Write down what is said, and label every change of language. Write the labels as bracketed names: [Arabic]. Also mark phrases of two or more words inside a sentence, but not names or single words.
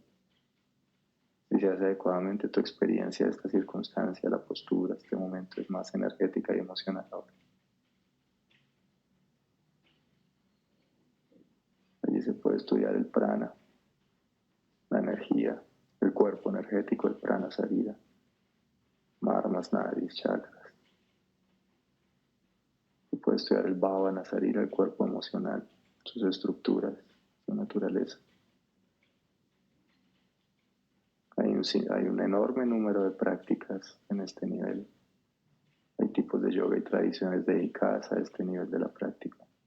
[Spanish] Si se hace adecuadamente tu experiencia de esta circunstancia, la postura, este momento es más energética y emocional ahora. Allí se puede estudiar el prana, la energía, el cuerpo energético, el [Sanskrit] प्राण शरीर, [Spanish] marmas, nadis, chakras. Se puede estudiar el [Sanskrit] भावन शरीर, [Spanish] el cuerpo emocional, sus estructuras, su naturaleza. Hay un enorme número de prácticas en este nivel. Hay tipos de yoga y tradiciones dedicadas a este nivel de la práctica.